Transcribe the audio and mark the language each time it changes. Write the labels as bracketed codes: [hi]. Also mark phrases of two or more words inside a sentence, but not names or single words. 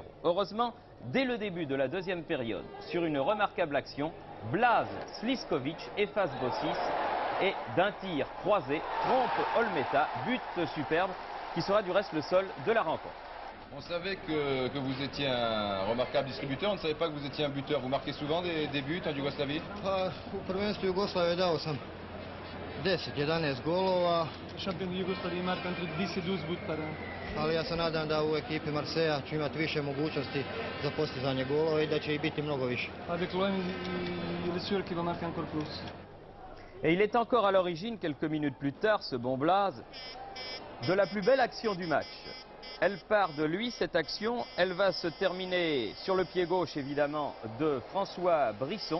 [fr] Heureusement, dès le début de la deuxième période, sur une remarquable action, Blaž Sliskovic efface Bossis et d'un tir croisé trompe Olmeta, but superbe qui sera du reste le seul de la rencontre. On savait que vous étiez un remarquable distributeur, on ne savait pas que vous étiez un buteur. Vous marquez souvent des buts en Yougoslavie? [sr] U prvenstvu Jugoslavije dao sam 10-11 golova. Šampion Jugoslavije marka [fr] entre 10-12 buts par an. [sr] Ali ja se nadam da u ekipi Marseja ću imati više mogućnosti za postizanje golova i da će ih biti mnogo više. [fr] Avec l'OM, il est sûr qu'il va marquer encore plus. Et il est encore à l'origine, quelques minutes plus tard, ce bon Blaž, de la plus belle action du match. Elle part de lui, cette action. Elle va se terminer sur le pied gauche, évidemment, de François Brisson.